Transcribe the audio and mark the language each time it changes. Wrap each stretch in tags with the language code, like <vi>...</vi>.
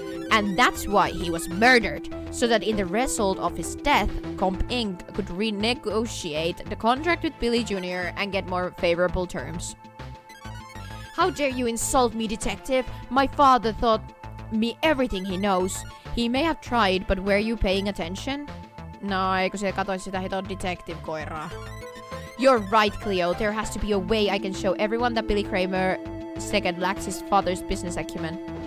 <en>And that's why he was murdered, so that in the result of his death, Comp Inc. could renegotiate the contract with Billy Jr. and get more favorable terms. How dare you insult me, detective? My father taught me everything he knows. He may have tried, but were you paying attention?</en> <fi>No, eikö se katoit sitä hiton detective-koiraa?</fi> <en>You're right, Cleo. There has to be a way I can show everyone that Billy Kramer II lacks his father's business acumen.</en>